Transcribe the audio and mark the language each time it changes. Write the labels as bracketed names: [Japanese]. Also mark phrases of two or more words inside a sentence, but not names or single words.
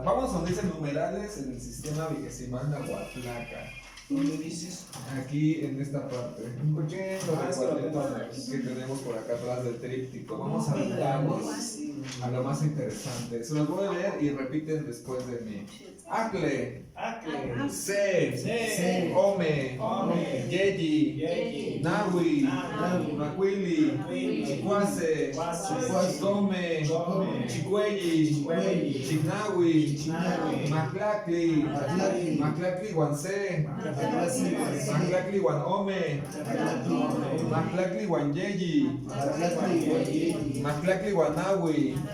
[Spanish] Vamos a donde dice numerales en el sistema vigesimal nahuatlaca. ¿Dónde dices? Aquí en esta parte. Un poquito de es que lo tengo cuadritos que tenemos por acá atrás del tríptico. Vamos a adentrarnos a lo más interesante. Se los voy a leer y repiten después de mí. [Nahuatl languages] Acle, Acle, Se, Ome, Yeyi, Nahui, Macuili, Chicuase, Chicome, Chicuelli, Chignahui, Maclacli, Maclacli Guanse, Maclacli Guanome, Maclacli Guanyeyi, Maclacli Guanahui,